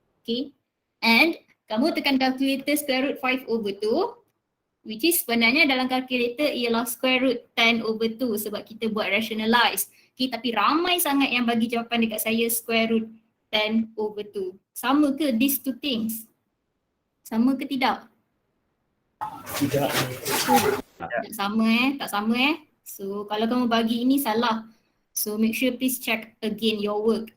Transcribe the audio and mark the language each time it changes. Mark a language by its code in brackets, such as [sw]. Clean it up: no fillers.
[en] Okay, and [ms] kamu tekan [en] calculator square root 5/2, which is [ms] sebenarnya dalam [en] calculator ialah square root 10/2 [ms] sebab kita buat [en] rationalize. [ms] Okay, tapi ramai sangat yang bagi jawapan dekat saya square root 10/2. Sama ke [en] these two things? [ms] Sama ke tidak? Tidak. Tak sama tak sama So kalau kamu bagi ini salah. [en] So make sure please check again your work.